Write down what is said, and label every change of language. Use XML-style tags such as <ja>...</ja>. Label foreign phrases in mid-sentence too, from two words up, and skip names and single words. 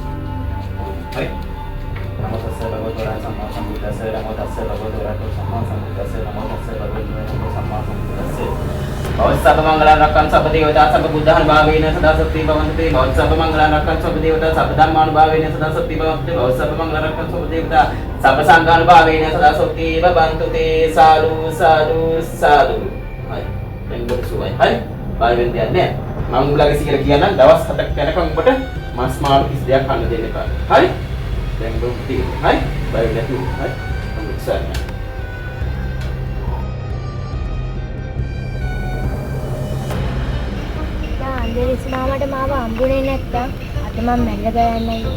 <si>හරි.</si> <pi>නමෝ තස්ස භගවතු වරහතෝ සම්මා සම්බුද්දස්ස නමෝ තස්ස භගවතු වරහතෝ සම්මා සම්බුද්දස්ස සබ්බ මංගලං රක්ඛන් සබ්බ දේවතා සබ්බ බුද්ධානුභාවේන සදා සත්‍ති භවන්තු තේ සබ්බ මංගලං රක්ඛන් සබ්බ දේවතා සබ්බ ධම්මානුභාවේන සදා සත්‍ති භවන්තු තේ සබ්බ මංගලං රක්ඛන් සබ්බ දේවතා සබ්බ සංඝානුභාවේන සදා සත්‍ති භවන්තු තේ සාදු සාදු සාදු.</pi> <si>හරි. දැන් ගොඩ සුවයි. හරි. බය වෙන්න දෙයක් නැහැ. මම උඹලගේ සිගර කියන්නම් දවස් 7ක් යනකම් ඔබට මස් මාළු කිසි දෙයක් කන්න දෙන්න එපා. හරි? දැන් ඔබ තියෙන්නේ. හරි? බය වෙන්න නැතුව. හරි? මම උත්සාහ කරනවා. අන්දරිස් මාමට මාව හම්බුනේ නැත්තම් අද මම මැරලා ගයන්නයි.</si>